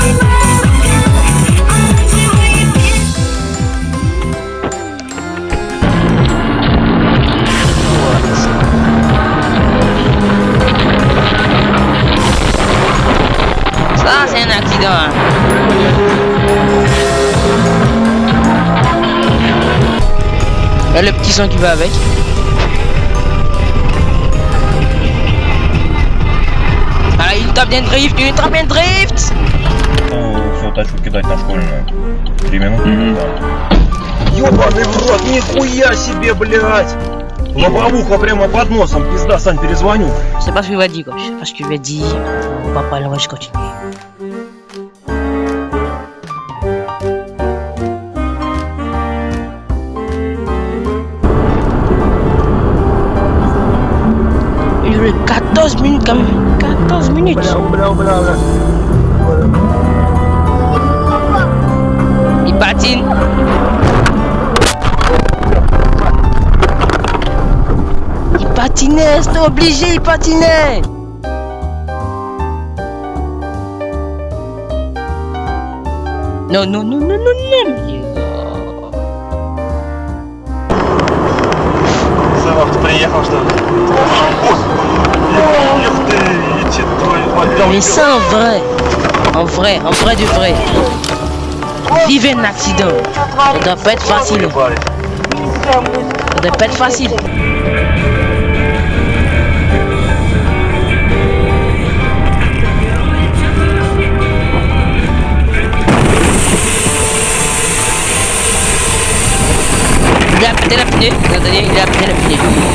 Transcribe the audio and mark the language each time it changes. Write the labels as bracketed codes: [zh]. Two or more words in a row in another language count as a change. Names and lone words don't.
[fr] Ça, c'est un accident. Hein. Il y a le petit son qui va avec. Ah, il tape bien drift, il tape bien drift. [ru] Всю тачку кидать на школьную. 3 минуты. Мгм. Ёбаный в рот, нихуя себе, блядь! Лобовуха прямо под носом, пизда, Сань, перезвоню. [fr] C'est pas ce qu'il va dire, c'est pas ce qu'il va dire. On va pas, on va juste continuer. Il y a 14 minutes quand même. 14 minutes. Il patine. Il patinait, c'était obligé, il patinait. Non, non, non, non, non, non. [ru] Сынок, ты приехал, что ли? Эх ты, иди твою мать. [fr] Mais ça en vrai de vrai. Vivre un accident, ça doit pas être facile. Ça doit pas être facile. Il a pété la pneu, attendez, il a pété la pneu.